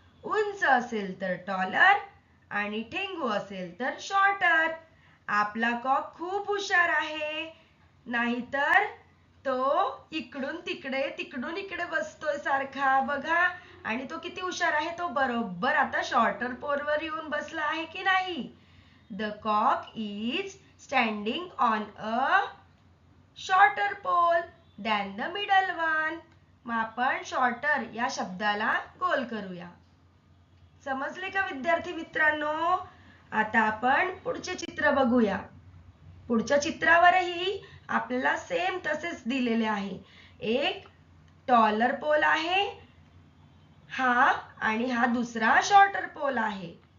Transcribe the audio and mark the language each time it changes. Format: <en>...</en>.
<mr>उंच असेल तर टॉलर आणि ठेंगू असेल तर शॉर्टर. आपला कॉक खूप हुशार आहे, नाहीतर तो इकडून तिकडे तिकडून इकडे बसतोय सारखा. बघा, आणि तो किती हुशार आहे. तो बरोबर आता शॉर्टर पोलवर येऊन बसला आहे की नाही?</mr> <en>The cock is standing on a shorter pole than the middle one.</en> <mr>मग आपण शॉर्टर या शब्दाला गोल करूया. समजले का विद्यार्थी मित्रांनो? आता आपण पुढचे चित्र बघूया. पुढच्या चित्रावरही आपल्याला सेम तसेच दिलेले आहे. एक टॉलर पोल आहे हा, आणि हा दुसरा शॉर्टर पोल आहे.</mr>